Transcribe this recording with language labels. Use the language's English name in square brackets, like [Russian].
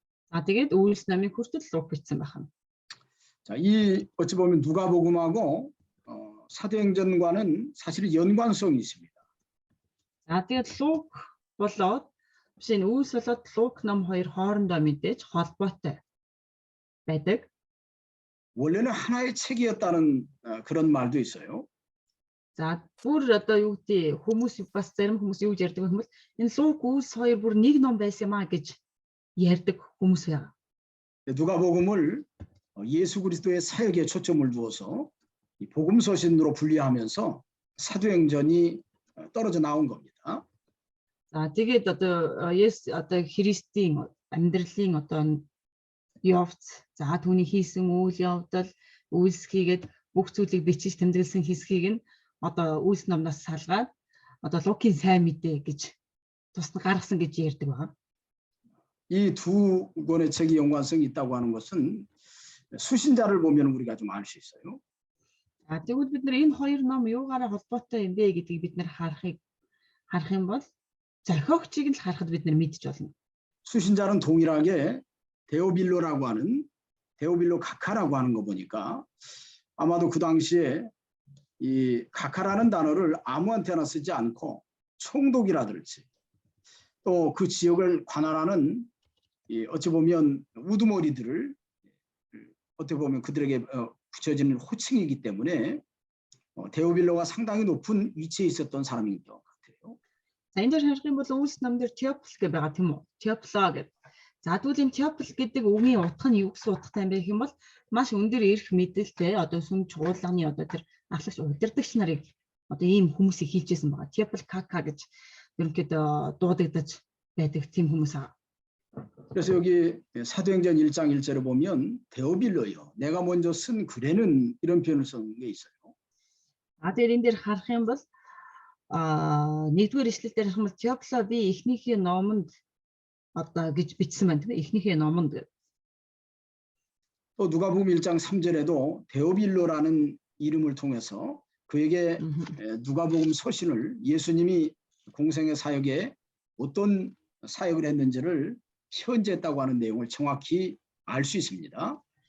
[Mongolian] За тэгээд Үйлс номыг хүртэл Лук бичсэн байна. [Korean] 자, 이 어찌 보면 누가복음하고 사도행전과는 사실 연관성이 있습니다. [Mongolian] За тэгээд Лук болоод биш энэ Үйлс болоод Лук ном хоёр хоорондоо мэдээж холбоотой байдаг. [Korean] 원래는 하나의 책이었다는 그런 말도 있어요. [Mongolian] За бүр одоо юу гэдэг хүмүүс бас зарим хүмүүс юу гэж ярьдаг юм бол энэ Лук Үйлс хоёр бүр нэг ном байсан юм а гэж ярьдаг хүмүүс байна. [Korean] 누가복음을 예수 그리스도의 사역에 초점을 두어서 이 복음 서신으로 분리하면서 사도행전이 떨어져 나온 겁니다. [Mongolian] За тэгээд одоо Есүс одоо Христийн амьдралын одоо явц, за түүний хийсэн үйл явдал, үйлсхийгээд бүх зүйлийг бичиж тэмдэглэсэн хэсгийг нь одоо Үйлс номноос салгаад одоо Лукийн сайн мэдээ гэж тусна гаргасан гэж ярьдаг байна. [Korean] 이 두 권의 책이 연관성이 있다고 하는 것은 수신자를 보면 우리가 좀 알 수 있어요. [Mongolian] А тэгвэл бид нар энэ хоёр ном юугаараа холбоотой юм бэ гэдгийг бид нар харах юм бол зохиогчийг л харахад бид нар мэдж болно. [Korean] 수신자는 동일하게 데오빌로라고 하는 데오빌로 가카라고 하는 거 보니까 아마도 그 당시에 이 가카라는 단어를 아무한테나 쓰지 않고 총독이라든지 또 그 지역을 관할하는 어찌 보면 우두머리들을 어떻게 보면 그들에게 붙여지는 호칭이기 때문에 데오빌로가 상당히 높은 위치에 있었던 사람인 것 같아요. [Mongolian] За энэ дээр харах юм бол Үйлс номдэр Теофл гэж байгаа тийм үү? Теофло гэдэг. За тэгвэл энэ Теофл гэдэг үгийн утга нь юу гэсэн утгатай юм бэ гэх юм бол маш өндөр эрх мэдэлтэй одоо сүм чуулганы одоо тэр ахлагч удирдагч нарыг одоо ийм хүмүүсийг хийжсэн байгаа. Теофл Кака гэж ерөнхийдөө дуудагдаж байдаг тийм хүмүүс аа. [Korean] 그래서 여기 사도행전 1장 1절에 보면 데오빌로요. 내가 먼저 쓴 글에는 이런 표현을 쓴 게 있어요. [Mongolian] А тэр энэ дээр харах юм бол нэгдүгээр ишлэл дээр харах юм бол Теофло би эхнийхээ номонд одоо гэж бичсэн байна тийм ээ. Эхнийхээ номонд. [Korean] 또 누가복음 1장 3절에도 데오빌로라는 이름을 통해서 그에게 누가복음 서신을 예수님이 공생의 사역에 어떤 사역을 했는지를 현재했다고 하는 내용을 정확히 알 수 있습니다.